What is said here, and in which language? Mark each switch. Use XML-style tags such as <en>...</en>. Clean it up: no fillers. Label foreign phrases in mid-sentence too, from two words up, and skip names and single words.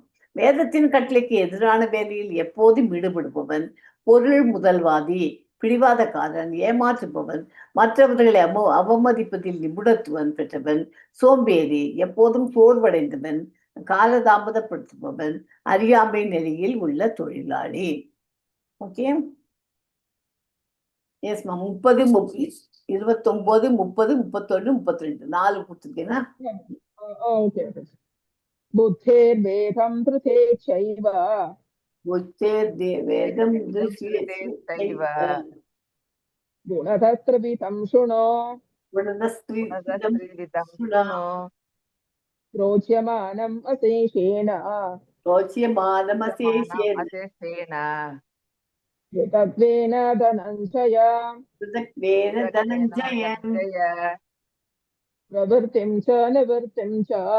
<ta>வேதத்தின் கட்டளைக்கு எதிரான வேலையில் எப்போதும் ஈடுபடுபவன், பொருள் முதல்வாதி, பிடிவாதக்காரன், ஏமாற்றுபவன், மற்றவர்களை அவமதிப்பதில் நிபுணத்துவம் பெற்றவன், சோம்பேறி, எப்போதும் சோர்வடைந்தவன், காலதாமதப்படுத்துபவன், அறியாமை நிலையில் உள்ள தொழிலாளி. ஓகே, எஸ்மா. 30, 29, 30, 31, 32 4 கொடுத்துருக்கேன்னா.</ta> <sa>बुद्धेर्वेदं धृतेच्छैव बुद्धेर्वेदं धृतेच्छैव गुणतस्त्रिविधं शृणु रोच्यमानम् अशेषेण पृथक्त्वेन धनञ्जय प्रवृत्तिं च निवृत्तिं च</sa>